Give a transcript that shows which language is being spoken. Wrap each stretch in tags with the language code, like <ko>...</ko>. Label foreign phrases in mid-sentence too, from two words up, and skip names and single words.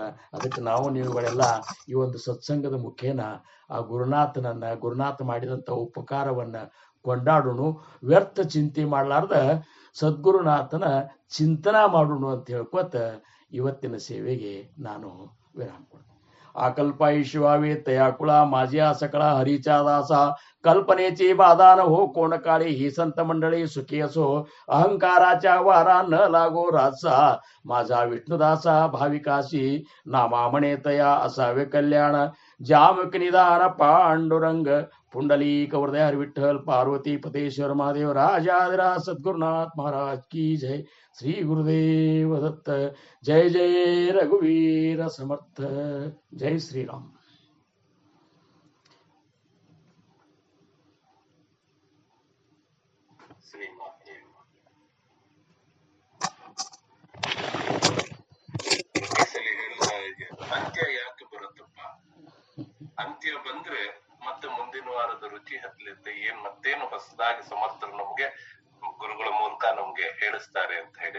<kn>ಅದಕ್ಕೆ ನಾವು ನೀವುಗಳೆಲ್ಲ ಈ ಒಂದು ಸತ್ಸಂಗದ ಮುಖೇನ ಆ ಗುರುನಾಥ ಮಾಡಿದಂಥ ಉಪಕಾರವನ್ನ ಕೊಂಡಾಡೋಣ, ವ್ಯರ್ಥ ಚಿಂತೆ ಮಾಡಲಾರ್ದ ಸದ್ಗುರುನಾಥನ ಚಿಂತನ ಮಾಡೋಣ ಅಂತ ಹೇಳ್ಕೊತ ಇವತ್ತಿನ ಸೇವೆಗೆ ನಾನು ವಿರಾಮ ಕೊಡ್ತೀನಿ.</kn> <mr>आकल्पाईशिवावे तयाकुळा माझ्या सकळा हरीचा दासा, कल्पनेची बाधा हो कोण काळी, ही संत मंडळी सुखी असो, अहंकाराच्या वारा न लागो रासा, माझा विष्णुदासा भाविकाशी नामा म्हणे तया असावे कल्याण, जामक निदान पांडुरंग पुंडलिक हृदय हर विठ्ठल पार्वती पतेश्वर महादेव राजाधिराज सद्गुरुनाथ महाराज की जय. श्री गुरुदेव दत्त. जय जय रघुवीर समर्थ. जय श्री राम.</mr> <kn>ಅಂತ್ಯ ಯಾಕೆ ಬರುತ್ತಪ್ಪ? ಅಂತ್ಯ ಬಂದ್ರೆ ಮತ್ತೆ ಮುಂದಿನ ವಾರದ ರುಚಿ ಹತ್ತಲಿದ್ದೆ ಮತ್ತೇನು ಹೊಸದಾಗಿ ಸಮರ್ಥರು ನಮ್ಗೆ ಗುರುಗಳ ಮೂಲಕ ನಮ್ಗೆ ಹೇಳಿಸ್ತಾರೆ ಅಂತ ಹೇಳಿ.</kn>